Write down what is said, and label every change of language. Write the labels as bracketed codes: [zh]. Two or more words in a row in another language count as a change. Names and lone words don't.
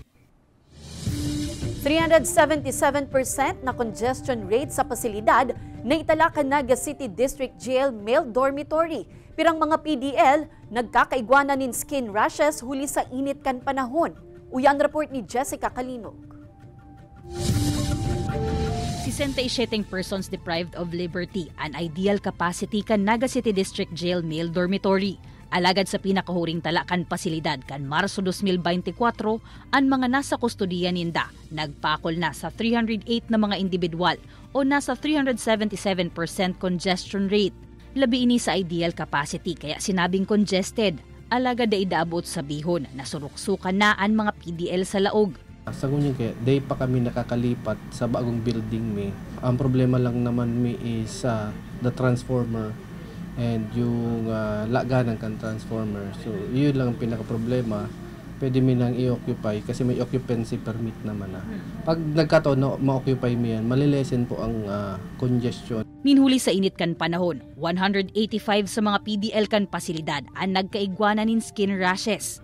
[bik] 377% na [en] congestion rate [bik] sa pasilidad na italakan Naga City District Jail Male Dormitory. Pirang mga PDL, nagkakaigwanan nin [en] skin rashes [bik] huli sa init kan panahon. Uyan report ni Jessica Kalinog. [en] 67 persons deprived of liberty, an ideal capacity kan Naga City District Jail Male Dormitory. [bik] Alagad sa pinakahuring talakan pasilidad kan Marso 2024, ang mga nasa kustodiya ninda nagpakol na sa 308 na mga individual o nasa 377% [en] congestion rate. [bik] Labi ini sa [en] ideal capacity [bik] kaya sinabing congested. Alagad da idaabot sa bihon na suruksukan na ang mga PDL sa laog. Sa ngunyan kaya, day pa kami nakakalipat sa bagong building mi. Ang problema lang naman mi is [en] the transformer and [bik] yung laganan kan transformer. So, yun lang ang pinaka-problema. Pwede mi nang i-occupy kasi may [en] occupancy permit [bik] naman na. Pag nagkataon na ma-occupy mi yan, malilesen po ang congestion. Ninhuli sa init kan panahon, 185 sa mga PDL kan pasilidad ang nagkaigwanan nin [en] skin rashes.